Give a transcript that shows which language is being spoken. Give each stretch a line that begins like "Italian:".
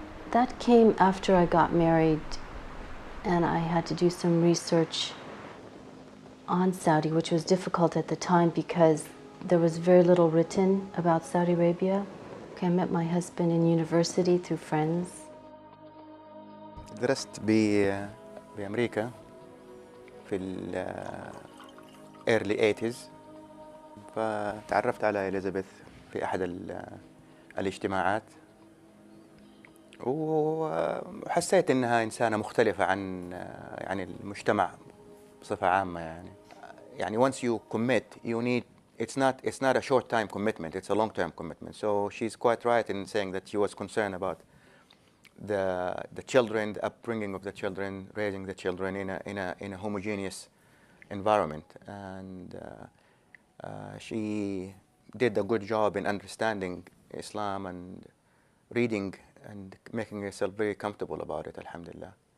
English: That came after I got married, and I had to do some research on Saudi, which was difficult at the time because there was very little written about Saudi Arabia. I met my husband in university through friends.
Arabic: درست بأمريكا في ال
English: early 80s،
Arabic: فتعرفت على إليزابيث في أحد الاجتماعات، وحسيت إنها إنسانة مختلفة عن يعني المجتمع بصفة عامة.
English: يعني once you commit, you need it's not a short time commitment, it's a long term commitment. So she's quite right in saying that she was concerned about the children, the upbringing of the children, raising the children in a homogeneous environment, and she did a good job in understanding Islam and reading and making herself very comfortable about it, alhamdulillah.